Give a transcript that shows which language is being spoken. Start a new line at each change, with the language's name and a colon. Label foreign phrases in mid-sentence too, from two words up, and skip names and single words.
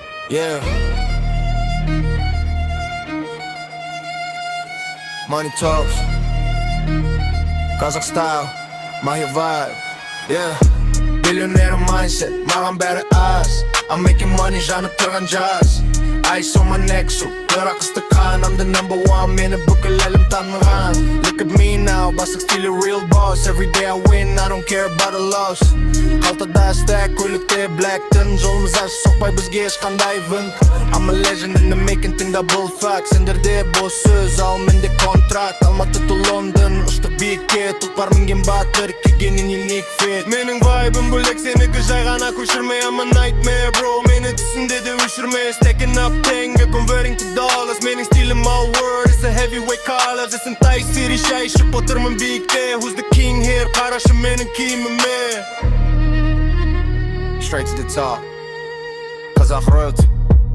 English: Yeah. Money talks. Qazaq style. My hit vibe. Yeah. Billionaire mindset.
Kazakh: Mаған bәрі аз.
English: I'm making money
Kazakh: жанып тұрған
English: jazz. Ice on my neck so
Kazakh: бірақ ыстыққан.
English: I'm the number one.
Kazakh: Мені бүкіл әлем таныған.
English: Look at me now.
Kazakh: Бастық стилі
English: real boss. Every day I win. I don't care about the loss.
Kazakh: Қалтада stack. Көлікте black'тін. Жолымыз аш соқпай бізге ешқандай вынт.
English: I'm a legend in the making.
Kazakh: Тыңда бұл факт. Сендерде бос сөз. Ал менде контракт. Алматы to London. Ұштық биікке. Тұлпар мінген батыр. Кегенен елік фет. Менің вайбым бөлек. Сенікі жай ғана көшірме.
English: I'm a nightmare bro.
Kazakh: Мені түсінде де өшірме.
English: Stacking up теңге. Converting to dollars.
Kazakh: Менің стилім
English: all word. It's a heavyweight colors. It's in Thai city.
Kazakh: Шай ішіп отырмын биікте.
English: Who's the king here?
Kazakh: Қарашы менің киіміме.
English: Straight to the top. Qazaq royalty.